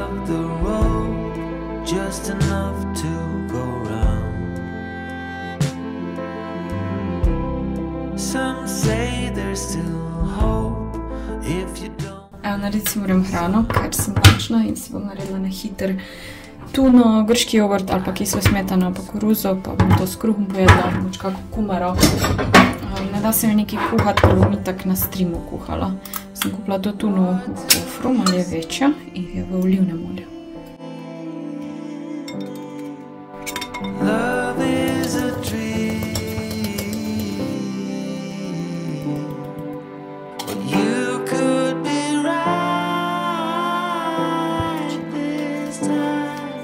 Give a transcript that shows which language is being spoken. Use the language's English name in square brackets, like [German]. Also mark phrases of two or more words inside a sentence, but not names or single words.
[English] the road, just enough to go round. Some say there's still hope if you don't. [Slovenian] Evo, narediti si moram hrano, ker sem lačna in si bom naredila na hiter tuno, grški jogurt ali pa kislo smetano pa koruzo, pa bom to s kruhom pojedla, moč kako kumaro. Ne da se mi nekaj kuhati, ker bom itak na streamu kuhala. Sem kupila to tuno v kofru, malo je večja in je v olivnem olju. [English] Love is a dream, but you could be right this time.